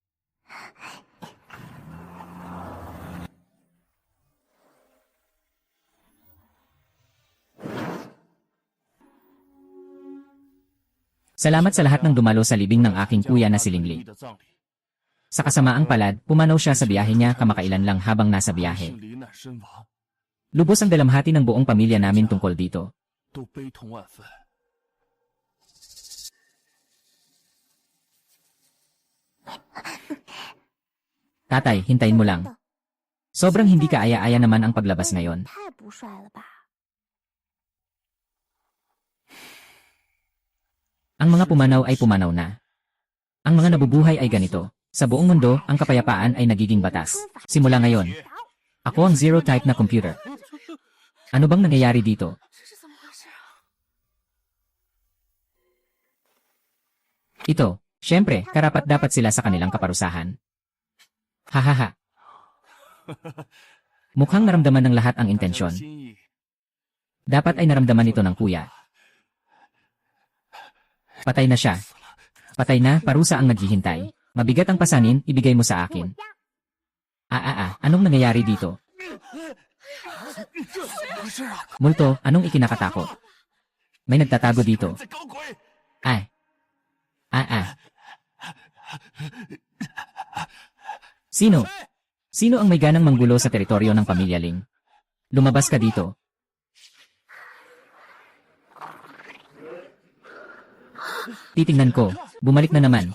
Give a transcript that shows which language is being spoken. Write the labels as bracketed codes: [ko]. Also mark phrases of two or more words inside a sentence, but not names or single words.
[tl] Salamat sa lahat ng dumalo sa libing ng aking kuya na si Lingli. [zh] 的葬礼， [tl] Sa kasamaang palad, pumanaw siya sa biyahe niya kamakailan lang habang nasa biyahe. [zh] 是罹难身亡， [tl] Lubos ang dalamhati ng buong pamilya namin tungkol dito. [zh] 都悲痛万分。 [tl] Tatay, hintayin mo lang. Sobrang hindi kaaya-aya naman ang paglabas ngayon. [zh] 太不帅了吧？ [tl] Ang mga pumanaw ay pumanaw na. Ang mga nabubuhay ay ganito. Sa buong mundo, ang kapayapaan ay nagiging batas. Simula ngayon, ako ang [en] zero type [tl] na computer. Ano bang nangyayari dito? [zh] 这是怎么回事啊？ [tl] Ito, syempre, karapat dapat sila sa kanilang kaparusahan. Hahaha. Mukhang naramdaman ng lahat ang [zh] 大家的 [tl] intensyon. [zh] 心意， [tl] Dapat ay naramdaman ito ng kuya. Patay na siya. Patay na, parusa ang naghihintay. Mabigat ang pasanin, ibigay mo sa akin. Anong nangyayari dito? [zh] 怎么回事啊？ [tl] Multo, anong ikinakatakot? May nagtatago dito. [zh] 在搞鬼！ [tl] Sino? Sino ang may ganang manggulo sa teritoryo ng pamilya Ling? Lumabas ka dito. Titingnan ko, bumalik na naman.